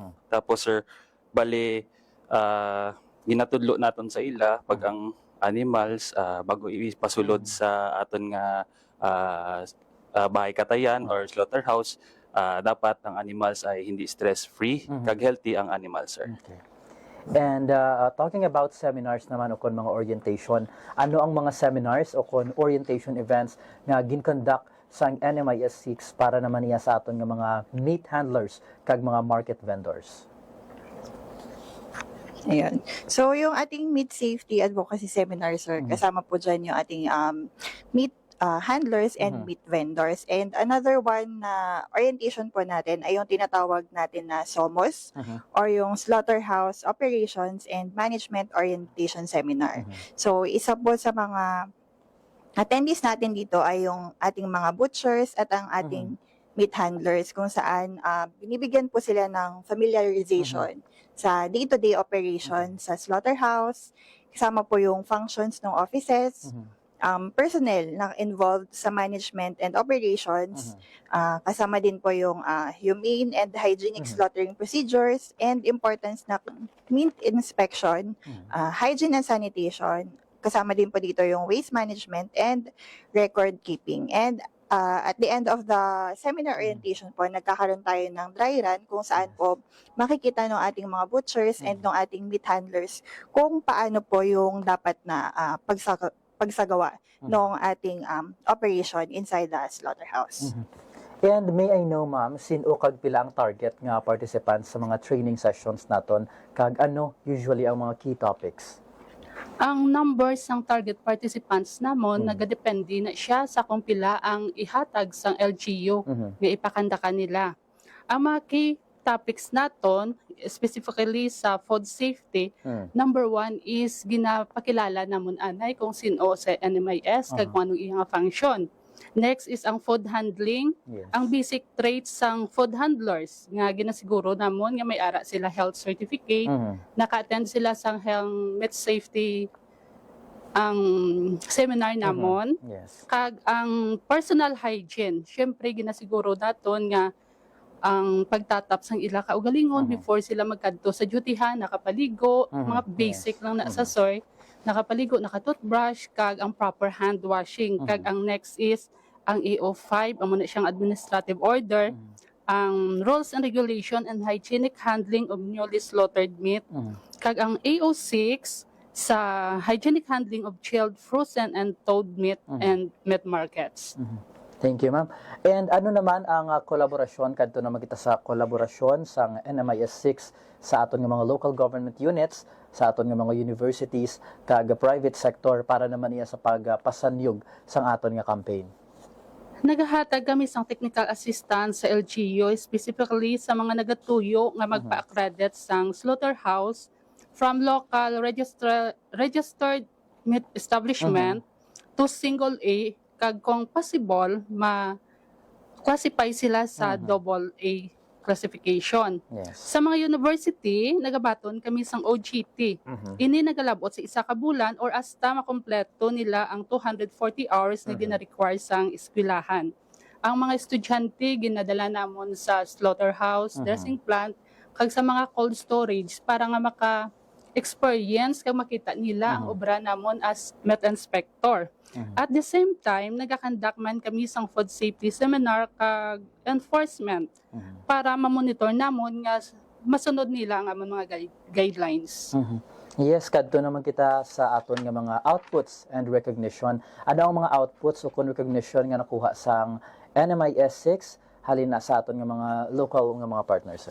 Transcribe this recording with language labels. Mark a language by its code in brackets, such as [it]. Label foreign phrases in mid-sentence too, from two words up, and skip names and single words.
[hil] Tapos, sir, bali, ginatudlo naton sa ila pag ang animals bago ipasulod sa aton nga bahay katayan or slaughterhouse, dapat ang animals [tl] ay hindi [hil] stress-free, kag healthy ang animals, sir. Okay. [en] And talking about seminars [hil] naman o kon mga orientation, ano ang mga seminars o kon orientation events nga gin-conduct sa NMIS 6 para naman niya sa aton nga mga [en] meat handlers [hil] kag mga [en] market vendors? [tl] Ayan. So, yung ating Meat Safety Advocacy Seminar, sir, kasama po dyan yung ating [en] meat handlers and meat vendors. And another one [tl] na orientation po natin ay yung tinatawag natin na SOMOS or yung Slaughterhouse Operations and Management Orientation Seminar. So, isa po sa mga attendees natin dito ay yung ating mga butchers at ang ating meat handlers kung saan binibigyan po sila ng familiarization sa [en] day-to-day operation [tl] sa slaughterhouse kasama po yung functions ng offices, personnel na involved sa [en] management and operations, [tl] kasama din po yung [en] humane and hygienic slaughtering procedures and importance [tl] na [en] meat inspection, hygiene and sanitation, [tl] kasama din po dito yung [en] waste management and record keeping. And at the end of the seminar orientation [tl] po, nagkakaroon tayo ng [en] dry run [tl] kung saan po makikita ng ating mga butchers and ng ating [en] meat handlers [tl] kung paano po yung dapat na pagsagawa ng ating operation [en] inside the slaughterhouse. And may I know, [hil] ma'am, sino kag pila ang target nga participants sa mga [en] training sessions [hil] naton, kag ano usually ang mga [en] key topics? [hil] Ang numbers ng [en] target participants [hil] namon nagadepende na siya sa kung pila ang ihatag sang LGU nga ipakanda kanila. Ang mga [en] key topics [hil] naton, specifically sa [en] food safety, number 1 [hil] is ginapakilala namon anay kung sino sa NMIS kag kung anong iyang function. Next is ang [en] food handling, [hil] ang [en] basic traits [hil] sang [en] food handlers [hil] nga ginasiguro namon nga may ara sila [en] health certificate, [hil] naka-attend sila sang [en] health meat safety [hil] ang seminar namon. Kag ang [en] personal hygiene, [hil] syempre ginasiguro naton nga ang pagtatap sang ila kaugalingon before sila magkadto sa dutyhan, nakapaligo, mga basic lang na sa soy, nakapaligo, nakatoothbrush, kag ang [en] proper hand washing. [hil] Kag ang next is ang AO5, amo na siyang [en] administrative order, [hil] ang [en] rules and regulation and hygienic handling of newly slaughtered meat. [hil] Kag ang AO6 sa [en] hygienic handling of chilled, frozen and thawed meat and meat markets. Thank you, ma'am. [hil] And ano naman ang kolaborasyon, kadto naman kita sa kolaborasyon sa NMIS 6 sa aton nga mga local government units, sa aton nga mga universities, kag [en] private sector [hil] para naman iya sa pagpasanyog sa aton nga campaign? Nagahatag kami sang [en] technical assistance [hil] sa LGU, specifically sa mga nagatuyo nga magpa-accredit sang slaughterhouse [en] from local registered meat establishment to single A, [hil] kag kung possible, ma-classify sila sa [en] double A classification. [hil] Sa mga university, nagabaton kami sang OGT. Ini nagalabot sa isa ka bulan or hasta makompleto nila ang 240 hours na gina-require sang eskwelahan. Ang mga estudyante ginadala namon sa slaughterhouse, [en] dressing plant, [hil] kag sa mga [en] cold storage [hil] para nga maka-experience kag makita nila ang obra namon [en] as meat inspector. At the same time, [hil] nagakandak man kami sang [en] food safety seminar [hil] kag enforcement para ma-monitor namon nga masunod nila ang among mga guidelines. Yes, kadto naman kita sa aton nga mga [en] outputs and recognition. [hil] Ano ang mga outputs o recognition nga nakuha sang NMIS 6 halina sa aton nga mga local nga mga partners, sir?